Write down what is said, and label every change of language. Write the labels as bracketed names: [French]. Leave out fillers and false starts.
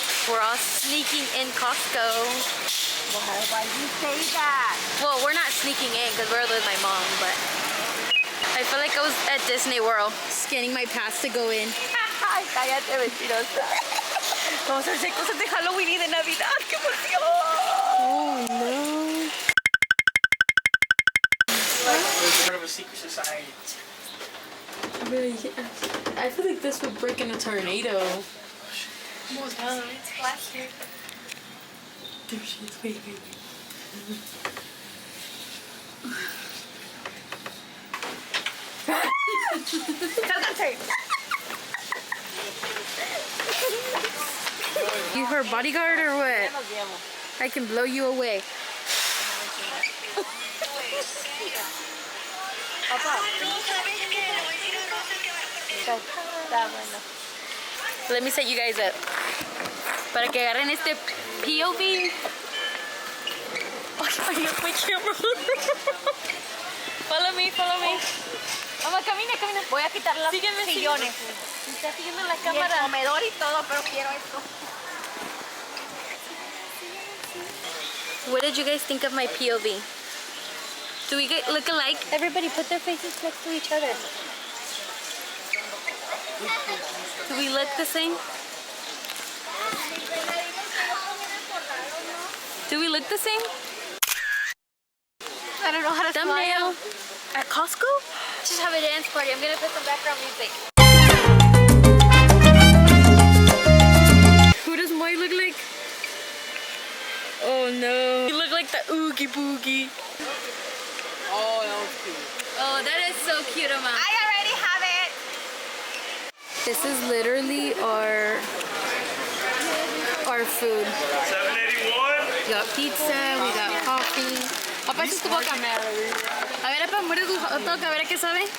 [English] We're all sneaking in Costco. Why you say that? Well, we're not sneaking in because we're with my mom, but I feel like I was at Disney World scanning my pass to go in. [Spanish] Ay, cállate, mentirosa. Vamos a hacer cosas de Halloween y de Navidad. ¡Qué emoción! [English] Oh no. It's part of a secret society. Really, I feel like this would break in a tornado. It's plastic. There she is. Wait. You her bodyguard or what? I can blow you away. Let me set you guys up. [Spanish] Para que agarren este POV. [English] Oh, I left my camera. Follow me. [Spanish] Vamos, camina. Voy a quitar los sillones. Me está siguiendo la Y el cámara. comedor y todo, pero quiero esto. [English] What did you guys think of my POV? Do we look alike? Everybody put their faces next to each other. Do we look the same? Do we look the same? I don't know how to Thumbnail. At Costco? Just have a dance party. I'm gonna put some background music. Who does Moy look like? Oh no. You look like the Oogie Boogie. Oh, that was cute. Oh, that is so cute, Mama. I already have it. This is literally our food. 781. We got pizza, we got coffee. [Spanish] Papá, esa es tu boca. A ver, papá, muerde tu hot dog, a ver a qué sabe.